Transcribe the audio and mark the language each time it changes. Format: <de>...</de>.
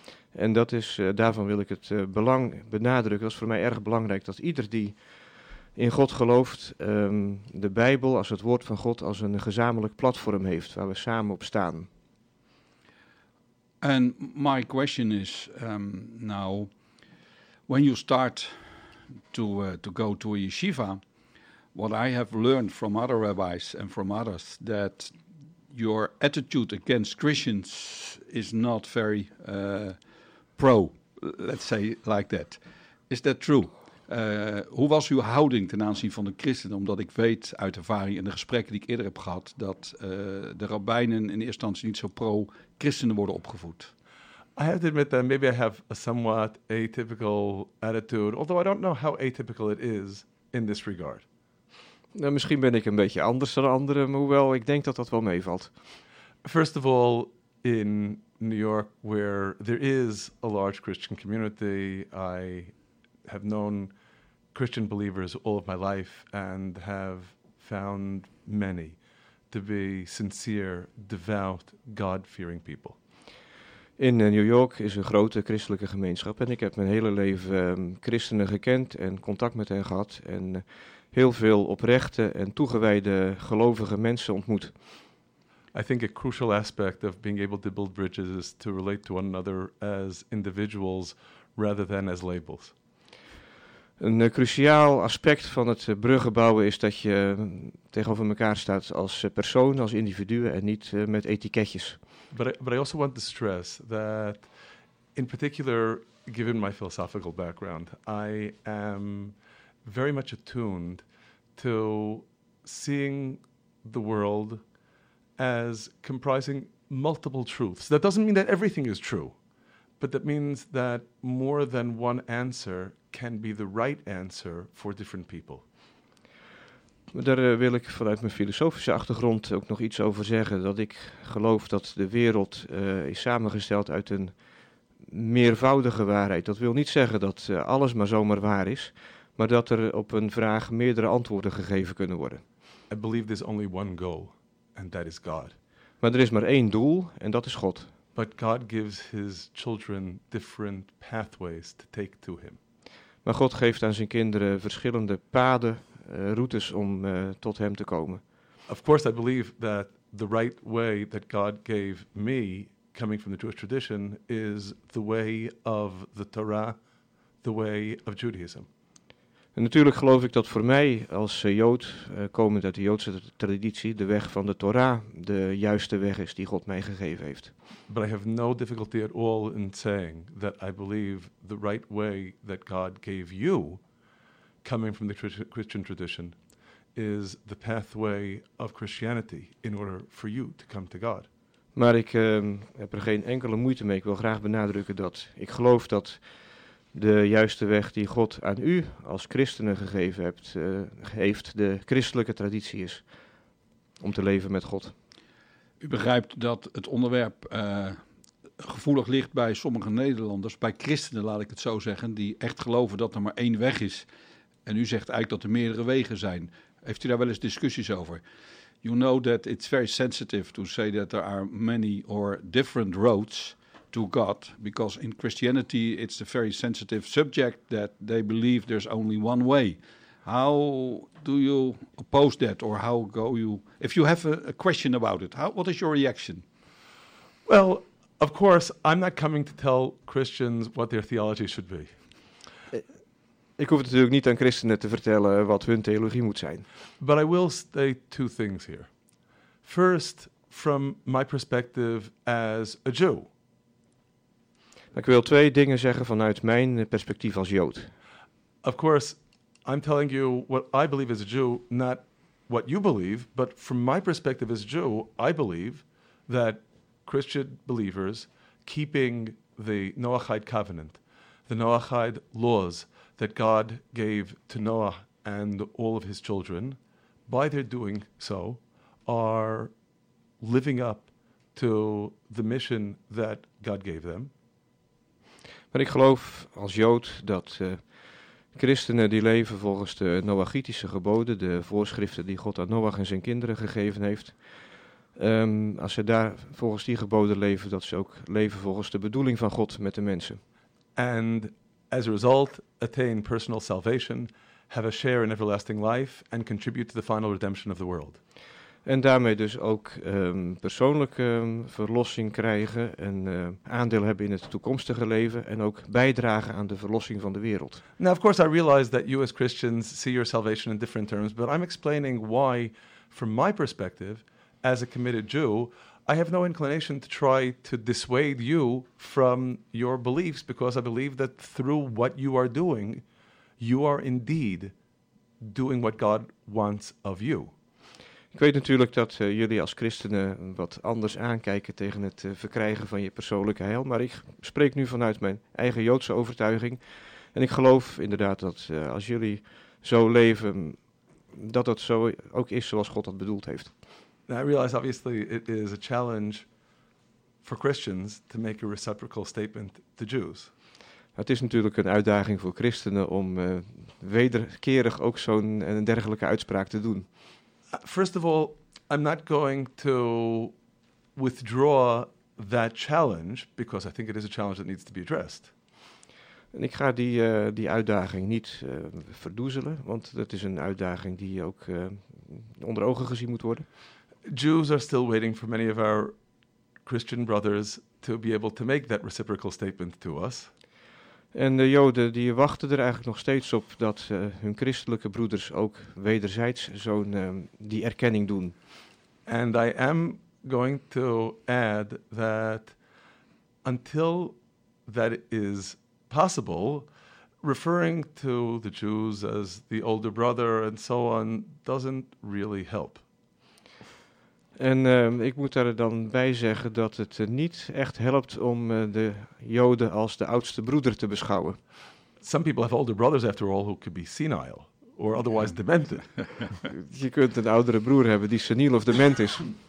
<nl>En dat is, daarvan wil ik het belang benadrukken. Dat is voor mij erg belangrijk dat ieder die in God gelooft, de Bijbel als het woord van God als een gezamenlijk platform heeft waar we samen op staan.</nl> <en>And my question is now, when you start to go to a yeshiva, what I have learned from other rabbis and from others that your attitude against Christians is not very pro, let's say like that. Is that true?</en> <nl>Hoe was uw houding ten aanzien van de christenen? Omdat ik weet uit ervaring en de gesprekken die ik eerder heb gehad dat de rabbijnen in eerste instantie niet zo pro-christenen worden opgevoed.</nl> <en>I have to admit that maybe I have a somewhat atypical attitude, although I don't know how atypical it is in this regard.</en> <nl>Nou, misschien ben ik een beetje anders dan anderen, maar hoewel ik denk dat dat wel meevalt.</nl> <en>First of all, in New York, where there is a large Christian community, I have known Christian believers all of my life and have found many to be sincere, devout, God-fearing people.</en> <nl>In New York is een grote christelijke gemeenschap en ik heb mijn hele leven christenen gekend en contact met hen gehad en heel veel oprechte en toegewijde gelovige mensen ontmoet.</nl> <en>I think a crucial aspect of being able to build bridges is to relate to one another as individuals rather than as labels.</en> <nl>Een cruciaal aspect van het bruggen bouwen is dat je tegenover elkaar staat als persoon, als individu en niet met etiketjes.</nl> <en>But I also want to stress that in particular given my philosophical background, I am very much attuned to seeing the world as comprising multiple truths. That doesn't mean that everything is true, but that means that more than one answer can be the right answer for different people.</en> <nl>Daar wil ik vanuit mijn filosofische achtergrond ook nog iets over zeggen, dat ik geloof dat de wereld is samengesteld uit een meervoudige waarheid. Dat wil niet zeggen dat alles maar zomaar waar is, maar dat er op een vraag meerdere antwoorden gegeven kunnen worden.</nl> <en>I believe there's only one goal, and that is God.</en> <nl>Maar er is maar één doel, en dat is God.</nl> <en>But God gives his children different pathways to take to him.</en> <nl>Maar God geeft aan zijn kinderen verschillende paden, routes om tot hem te komen.</nl> <en>Of course I believe that the right way that God gave me, coming from the Jewish tradition, is the way of the Torah, the way of Judaism.</en> <nl>En natuurlijk geloof ik dat voor mij als Jood, komend uit de Joodse traditie, de weg van de Torah de juiste weg is die God mij gegeven heeft.</nl> <en>But I have no difficulty at all in saying that I believe the right way that God gave you, coming from the Christian tradition, is the pathway of Christianity in order for you to come to God.</en> <nl>Maar ik heb er geen enkele moeite mee. Ik wil graag benadrukken dat ik geloof dat de juiste weg die God aan u als christenen gegeven hebt, heeft de christelijke traditie is om te leven met God. U begrijpt dat het onderwerp gevoelig ligt bij sommige Nederlanders, bij christenen laat ik het zo zeggen, die echt geloven dat er maar één weg is. En u zegt eigenlijk dat er meerdere wegen zijn. Heeft u daar wel eens discussies over?</nl> <en>You know that it's very sensitive to say that there are many or different roads to God, because in Christianity it's a very sensitive subject that they believe there's only one way. How do you oppose that, or how go you, if you have a question about it, what is your reaction? Well, of course, I'm not coming to tell Christians what their theology should be.</en> <nl>Ik hoef natuurlijk niet aan christenen te vertellen wat hun theologie moet zijn.</nl> <en>But I will state two things here. First, from my perspective as a Jew.</en> <nl>Ik wil twee dingen zeggen vanuit mijn perspectief als Jood.</nl> <en>Of course, I'm telling you what I believe as a Jew, not what you believe, but from my perspective as a Jew, I believe that Christian believers keeping the Noahide covenant, the Noahide laws that God gave to Noah and all of his children, by their doing so, are living up to the mission that God gave them.</en> <nl>Maar ik geloof als Jood dat christenen die leven volgens de Noachitische geboden, de voorschriften die God aan Noach en zijn kinderen gegeven heeft, als ze daar volgens die geboden leven, dat ze ook leven volgens de bedoeling van God met de mensen.</nl> <en>And as a result, attain personal salvation, have a share in everlasting life, and contribute to the final redemption of the world.</en> <nl>En daarmee dus ook persoonlijke verlossing krijgen en aandeel hebben in het toekomstige leven en ook bijdragen aan de verlossing van de wereld.</nl> <en>Now, of course, I realize that you as Christians see your salvation in different terms, but I'm explaining why, from my perspective, as a committed Jew, I have no inclination to try to dissuade you from your beliefs, because I believe that through what you are doing, you are indeed doing what God wants of you.</en> <nl>Ik weet natuurlijk dat jullie als christenen wat anders aankijken tegen het verkrijgen van je persoonlijke heil, maar ik spreek nu vanuit mijn eigen Joodse overtuiging. En ik geloof inderdaad dat als jullie zo leven, dat dat zo ook is zoals God dat bedoeld heeft.</nl> <en>Now I realize obviously it is a challenge for Christians to make a reciprocal statement to Jews.</en> <nl>Het is natuurlijk een uitdaging voor christenen om wederkerig ook zo'n dergelijke uitspraak te doen.</nl> <en>First of all, I'm not going to withdraw that challenge because I think it is a challenge that needs to be addressed.</en> <nl>En ik ga die uitdaging niet verdoezelen, want dat is een uitdaging die ook onder ogen gezien moet worden.</nl> <en>Jews are still waiting for many of our Christian brothers to be able to make that reciprocal statement to us.</en> <nl>En de Joden die wachten er eigenlijk nog steeds op dat hun christelijke broeders ook wederzijds zo'n die erkenning doen.</nl> <en>And I am going to add that until that is possible, referring to the Jews as the older brother and so on doesn't really help.</en> <nl>En ik moet daar dan bij zeggen dat het niet echt helpt om de Joden als de oudste broeder te beschouwen.</nl> <en>Some people have older brothers after all who could be senile or otherwise demented.</en> <nl>Je kunt een oudere broer hebben die seniel of dement is.</nl>